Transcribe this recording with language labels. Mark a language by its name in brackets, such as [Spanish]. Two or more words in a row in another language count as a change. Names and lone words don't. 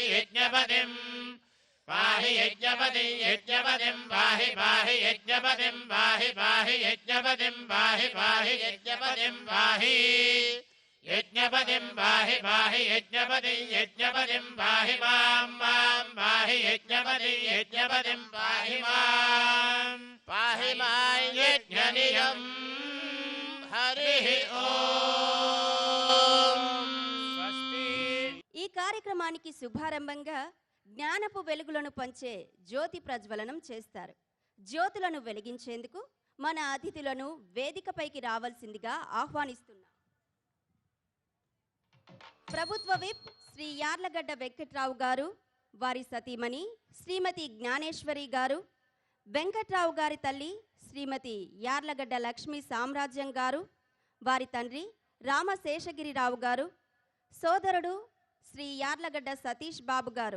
[Sanskrit] यज्ञपतिं पाहि यज्ञपतिं यज्ञपतिं पाहि पाहि यज्ञपतिं पाहि पाहि यज्ञपतिं पाहि पाहि यज्ञपतिं पाहि यज्ञपतिं पाहि पाहि यज्ञपतिं यज्ञपतिं पाहि मां मां पाहि यज्ञपतिं यज्ञपतिं पाहि मां यज्ञनियम् हरिः ओम् [Telugu] స్వస్తి. ఈ కార్యక్రమానికి శుభారంభంగా జ్ఞానపు వెలుగులను పంచే జ్యోతి ప్రజ్వలనం చేస్తారు. జ్యోతులను వెలిగించేందుకు మన అతిథులను వేదికపైకి రావాల్సిందిగా ఆహ్వానిస్తున్నాం. ప్రభుత్వ విప్ శ్రీ యార్లగడ్డ వెంకట్రావు గారు, వారి సతీమణి శ్రీమతి జ్ఞానేశ్వరి గారు, వెంకట్రావు గారి తల్లి శ్రీమతి యార్లగడ్డ లక్ష్మీ సామ్రాజ్యం గారు, వారి తండ్రి రామశేషగిరిరావు గారు, సోదరుడు శ్రీ యార్లగడ్డ సతీష్ బాబు గారు.